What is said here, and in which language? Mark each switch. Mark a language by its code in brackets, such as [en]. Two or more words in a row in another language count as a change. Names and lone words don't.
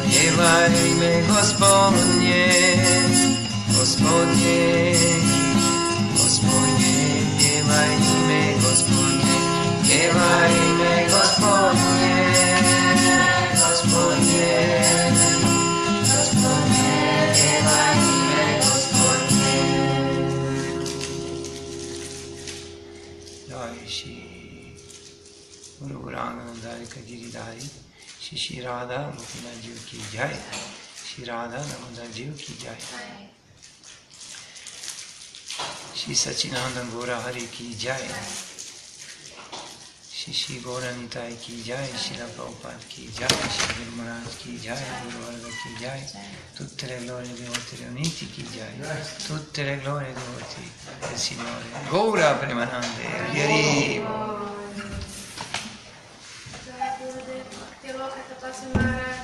[pl] Piewaj imię Gospodnie, Gospodnie, Gospodnie, piewaj imię Gospodnie. Piewaj imię Gospodnie, Gospodnie, Gospodnie, piewaj imię Gospodnie. [hi] जय श्री गुरु गौरांग गिरिधारी श्री राधा गोपीनाथ जी की जय. श्री राधा दामोदर जी की जय। श्री शचीनंदन गौर हरि की जय. श्री गौर निताई की जय. श्री प्रभुपाद की जय. श्री गुरु महाराज की जय. गुरु वर्ग की जय. [it] Tutte le glorie dei devoti riuniti [hi] की जय. [it] Tutte le glorie dei devoti del Signore Gaura Premanande. [hi] Hari.